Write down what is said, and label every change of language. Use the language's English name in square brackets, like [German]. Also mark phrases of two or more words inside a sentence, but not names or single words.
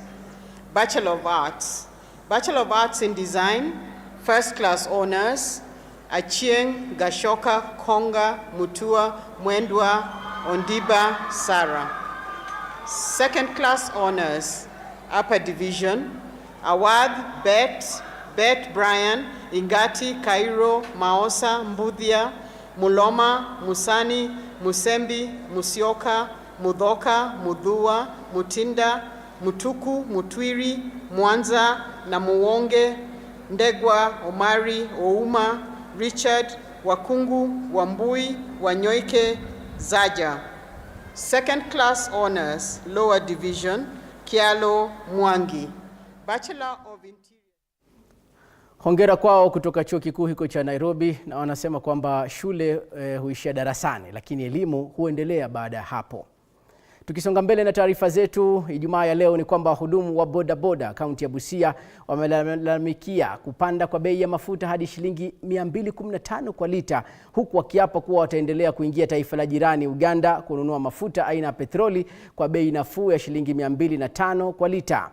[English] Bachelor of Arts. Bachelor of Arts in Design, First Class Honors, Achieng, Gashoka, Konga, Mutua, Mwendwa, Ondiba, Sarah. Second Class Honors, Upper Division, Awad, Bet, Brian, Ingati, Cairo, Maosa, Mbudhia, Muloma, Musani, Musembi, Musioka, Mudhoka, Mudhua, Mutinda, Mutuku, Mutwiri, Mwanza, na Muwonge, Ndegwa, Omari, Ouma, Richard, Wakungu, Wambui, Wanyoike, Zaja. Second Class Honors, Lower Division, Kialo, Mwangi. Bachelor of Interior. [Swahili] Hongera kwao kutoka chuo kikuu hiko cha Nairobi, na wanasema kwamba shule huishia darasani, lakini elimu huendelea baada ya hapo. Tukisonga mbele na taarifa zetu Ijumaa ya leo ni kwamba wahudumu wa bodaboda kaunti ya Busia wamelalamikia kupanda kwa bei ya mafuta hadi shilingi 215 kwa lita, huku wakiapa kuwa wataendelea kuingia taifa la jirani Uganda kununua mafuta aina ya petroli kwa bei nafuu ya shilingi 205 kwa lita.